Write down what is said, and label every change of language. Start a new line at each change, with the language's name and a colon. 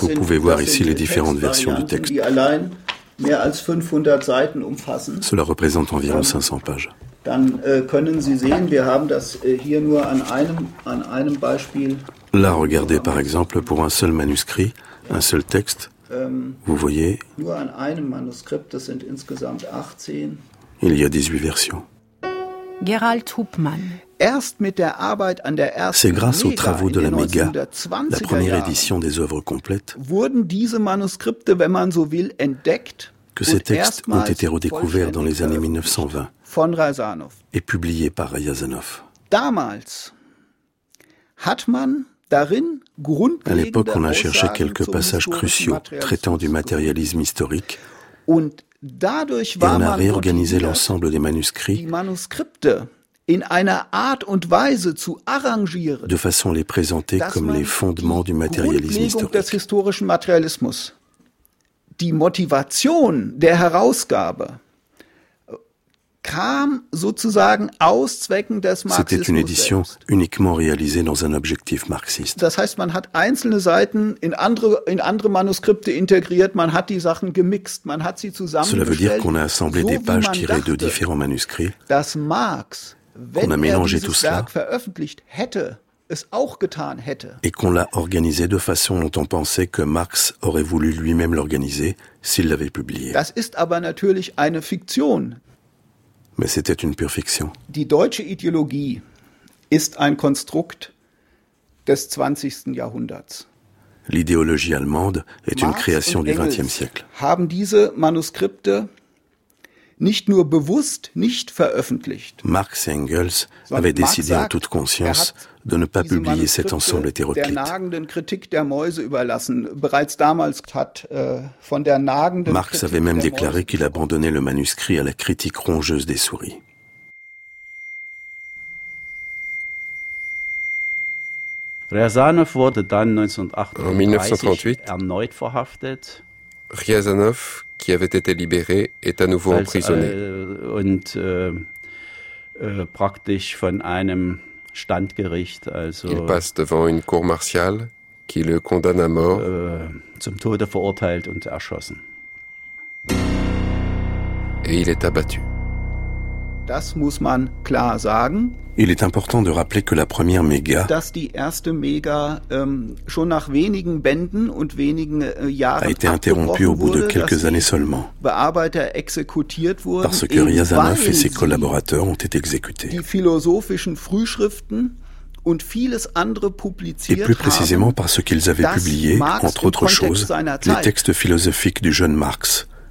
French: vous pouvez voir ici les différentes versions du texte.
German: Die allein mehr als 500 Seiten umfassen.
French: Cela représente environ 500 pages.
German: Dann können Sie sehen, wir haben das hier nur an einem Beispiel.
French: Là, regardez par exemple pour un seul manuscrit, un seul texte. Vous voyez,
German: nur an einem Manuskript, das sind insgesamt 18.
French: Il y a 18 versions. Gerald Hubmann.
German: Erst mit der Arbeit an der ersten
French: C'est grâce aux travaux de la Méga, la première édition des œuvres complètes,
German: wurden diese Manuskripte, wenn man so will, entdeckt,
French: que ces textes ont été redécouverts dans les années 1920
German: von Rajasanov.
French: Et publiés par Rajasanov.
German: Damals hat man darin
French: à l'époque, on a cherché quelques passages cruciaux traitant du matérialisme historique.
German: Und dadurch
French: et on a réorganisé l'ensemble des manuscrits
German: Manuskripte in einer Art und Weise zu arrangieren,
French: de façon à les présenter comme les fondements du matérialisme historique.
German: Des historischen Materialismus. Die Motivation der Herausgabe kam sozusagen aus Zwecken des Marxismus.
French: C'était une édition uniquement réalisée dans un objectif marxiste.
German: Das heißt, man hat einzelne Seiten in andere Manuskripte integriert, man hat die Sachen gemixt, man hat sie zusammengestellt.
French: Cela veut dire qu'on a assemblé des pages tirées de différents manuscrits.
German: Dass Marx, wenn er dieses Werk veröffentlicht hätte, es auch getan hätte.
French: Et qu'on l'a organisé de façon dont on pensait que Marx aurait voulu lui-même l'organiser s'il l'avait publié.
German: Das ist aber natürlich eine Fiktion.
French: Mais c'était une pure fiction.
German: Die deutsche Ideologie ist ein Konstrukt des 20. Jahrhunderts.
French: L'idéologie allemande est une création du 20e siècle.
German: Haben diese Manuskripte nicht nur bewusst nicht veröffentlicht.
French: Marx et Engels avaient décidé en toute conscience de ne pas publier cet ensemble hétéroclite.
German: Der nagenden Kritik der Mäuse überlassen. Bereits damals hat von der nagenden
French: Marx avait même déclaré qu'il abandonnait le manuscrit à la critique rongeuse des souris.
German: Rajasanov wurde dann 1938 erneut verhaftet.
French: Rajasanov, qui avait été libéré, est à nouveau emprisonné.
German: Praktisch von einem Standgericht, also
French: il passe devant une cour martiale qui le condamne à mort.
German: Zum Tode verurteilt und erschossen.
French: Et il est abattu.
German: Das muss man klar sagen.
French: Il est important de rappeler que la première Méga,
German: dass die erste Méga schon nach wenigen Bänden und wenigen Jahren
French: a été interrompue au bout de quelques années seulement.
German: Bearbeiter exekutiert wurden,
French: parce que Rajasanov et ses collaborateurs ont été exécutés.
German: Die philosophischen Frühschriften und vieles andere publiziert
French: et plus précisément parce qu'ils avaient publié, entre autres choses, les textes philosophiques du jeune Marx.